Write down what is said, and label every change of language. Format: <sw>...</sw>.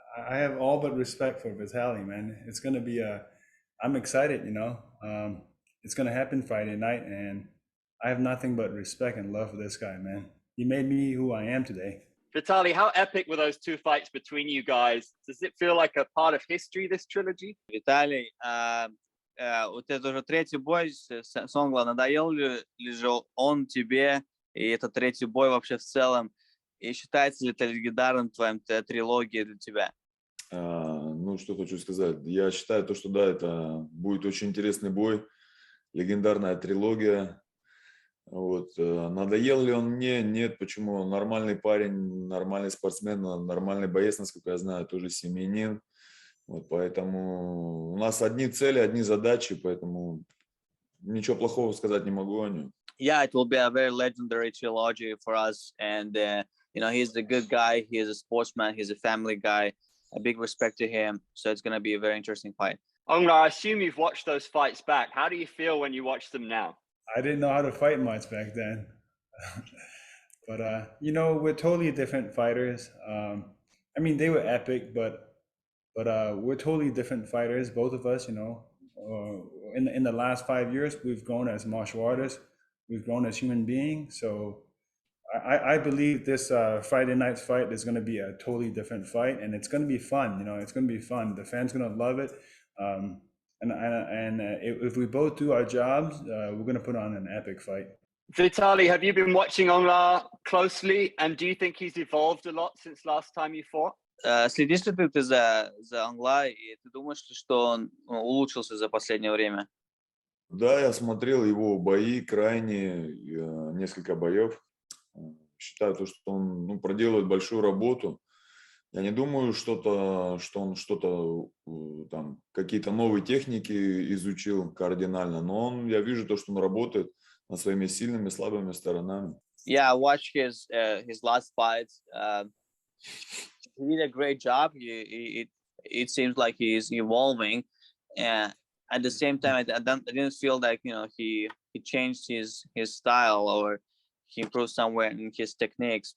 <en>I have all but respect for Vitaly, man. It's gonna be I'm excited, It's gonna happen Friday night, and I have nothing but respect and love for this guy, man. He made me who I am today. Vitaly, how epic were those two fights between you guys? Does it feel like a part of history, this trilogy?</en> <ru>Виталий, вот это уже третий бой с Онгла. Надоел ли же он тебе, и это третий бой вообще в целом? И считается ли это легендарным твоим трилогией для тебя? Ну, что хочу сказать. Я считаю, что да, это будет очень интересный бой, легендарная трилогия. Вот. Надоел ли он мне? Нет. Почему? Он нормальный парень, нормальный спортсмен, нормальный боец, насколько я знаю, тоже семьянин. Вот, поэтому у нас одни цели, одни задачи, поэтому ничего плохого сказать не могу о нем.</ru> <en>Yeah, it will be a very legendary trilogy for us, and he's a good guy. He is a sportsman. He's a family guy. A big respect to him. So it's going to be a very interesting fight. Aung, I assume you've watched those fights back. How do you feel when you watch them now? I didn't know how to fight much back then, but we're totally different fighters. I mean, they were epic, but we're totally different fighters, both of us. In the last 5 years, we've grown as martial artists. We've grown as human beings. So I believe this Friday night's fight is going to be a totally different fight, and it's going to be fun. It's going to be fun. The fans are going to love it. If we both do our jobs, we're going to put on an epic fight. Vitaly, have you been watching Aung closely, and do you think he's evolved a lot since last time you fought?</en> <ru>Следишь ли ты за Онгла, и ты думаешь, что он улучшился за последнее время? Да, я смотрел его бои, крайне несколько боев. Считаю, что он проделывает большую работу. Я не думаю, что он что-то там какие-то новые техники изучил кардинально, но я вижу что он работает над своими сильными и слабыми сторонами.</ru> <en>Yeah, I watched his last fights. He did a great job. It seems like he is evolving, and at the same time, I didn't feel like he changed his style or he improved somewhere in his techniques.</en>